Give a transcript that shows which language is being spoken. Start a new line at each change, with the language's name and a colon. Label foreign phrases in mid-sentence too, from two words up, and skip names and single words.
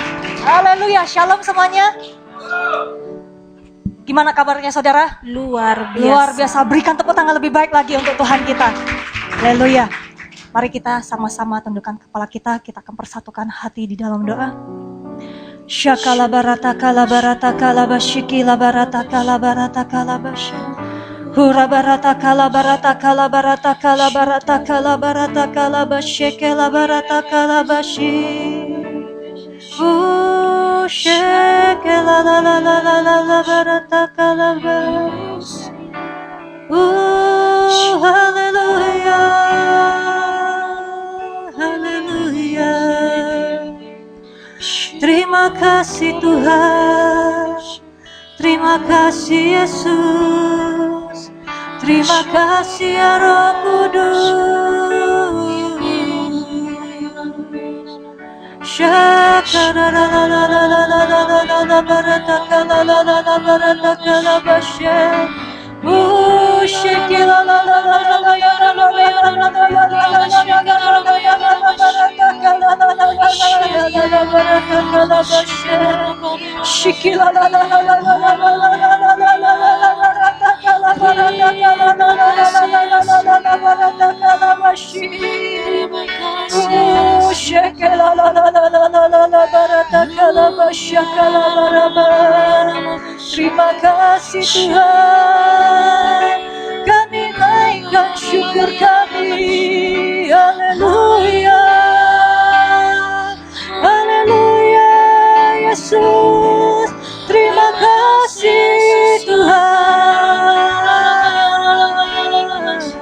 Indonesian: Haleluya. Shalom semuanya. Gimana kabarnya saudara? Luar biasa. Luar biasa. Berikan tepuk tangan lebih baik lagi untuk Tuhan kita. Haleluya. Mari kita sama-sama tundukkan kepala kita. Kita akan persatukan hati di dalam doa. Syakala barata kala barata kala basyiki la barata kala barata kala basya. Hura barata kala barata kala barata kala barata kala barata kala basyeke la barata kala basyi. Shake la la la la la la la barata kalabas. Hallelujah, hallelujah. Terima kasih Tuhan, terima kasih Yesus, terima kasih ya Roh Kudus. Shakara la la la la la la la la la la barata kala la la la barata kala bashe. Shake la la la la la la ya la la ya la la ya la la shakara la ya la la barata kala la la la ya la barata kala bashe. Shake la la la la la la la la la la la la la barata kala barata kala la la la la la la barata kala bashe. Shake la la la la la la la la barata kala basya kala baraba. Terima kasih Tuhan, kami naikkan syukur kami. Haleluya, haleluya Yesus. Terima kasih Tuhan.